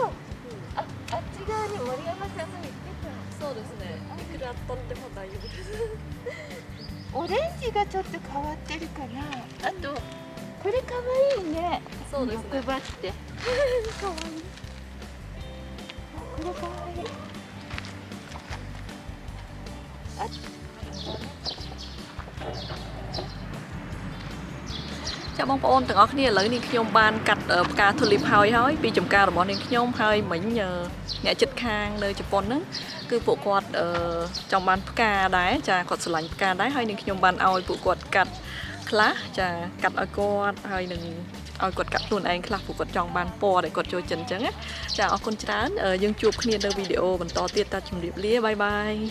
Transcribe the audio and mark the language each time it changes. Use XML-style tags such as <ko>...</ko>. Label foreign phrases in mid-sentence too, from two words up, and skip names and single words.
<ja>あっち側に森山さんが言ってた。そうですね。いくらとっても大丈夫です。オレンジがちょっと変わってるかな。あとこれかわいいね。そうですね。欲張ってかわいい。これかわいい。</ja> <km>ចាបងប្អូនទាំងអស់គ្នាឥឡូវនេះខ្ញុំបានកាត់ផ្កាធូលីបហើយពីចំការរបស់នាងខ្ញុំហើយ មិញអ្នកចិត្តខាងនៅជប៉ុនហ្នឹងគឺពួកគាត់ចង់បានផ្កាដែរចាគាត់ស្រឡាញ់ផ្កាដែរហើយនាងខ្ញុំបានឲ្យពួកគាត់កាត់ខ្លះចាកាត់ឲ្យគាត់ហើយនឹងឲ្យគាត់កាត់ខ្លួនឯងខ្លះពួកគាត់ចង់បានពណ៌ដែលគាត់ចូលចិត្តអញ្ចឹងណាចាអរគុណច្រើនយើងជួបគ្នានៅវីដេអូបន្តទៀតតាជម្រាបលាបាយបាយ</km>